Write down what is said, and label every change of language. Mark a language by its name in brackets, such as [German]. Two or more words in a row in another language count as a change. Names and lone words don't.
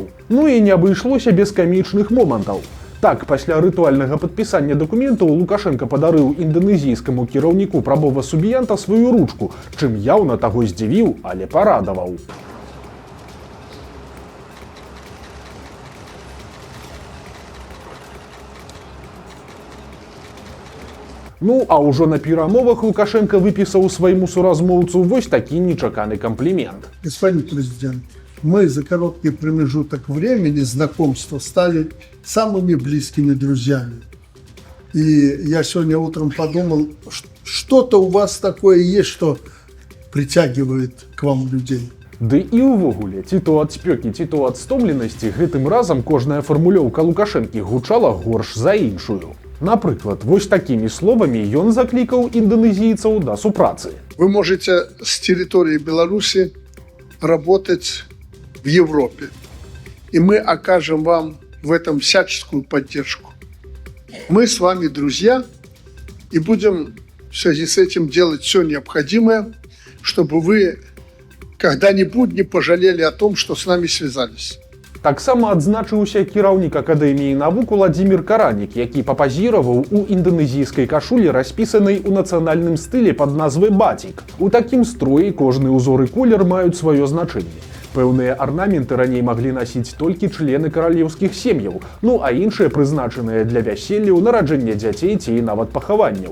[Belarusian] Ну і не абышлося без камічных момантаў. Так, пасля рытуальнага падпісання дакументаў Лукашенка падарыў інданезійскаму кіраўніку прабова субіянта сваю ручку, чым яўна таго здзівіў, але парадаваў. Ну, а ўжо на перамовах Лукашенка выпісаў свайму суразмоўцу вось такі нечаканы комплимент. [Russian] Господин президент, мы за короткий промежуток времени знакомства стали самыми близкими друзьями. И я сегодня утром подумал, что-то у вас такое есть, что притягивает к вам людей. [Belarusian] Ды і ўвогуле, ці то ад спёкі, ці то ад стомленасці, гэтым разам кожная фармулёўка Лукашэнкі гучала горш за іншую. Напрыклад, вось такімі словамі ён заклікаў інданезійцаў да супрацы. [Russian] Вы можете с территории Беларуси работать в Европе, и мы окажем вам в этом всяческую поддержку. Мы с вами друзья, и будем в связи с этим делать все необходимое, чтобы вы когда-нибудь не пожалели о том, что с нами связались. [Belarusian] Таксама адзначыўся кіраўнік Акадэміі навук Уладзімір Каранік, які папазіраваў у інданезійскай кашулі, распісанай у нацыянальным стылі пад назвай «Батик». У такім строі кожны ўзор і колер маюць сваё значэнне. Пэўныя арнаменты раней маглі насіць толькі члены каралеўскіх сем'яў, ну а іншыя прызначаныя для вяселляў, нараджэння дзяцей ці нават пахаванняў.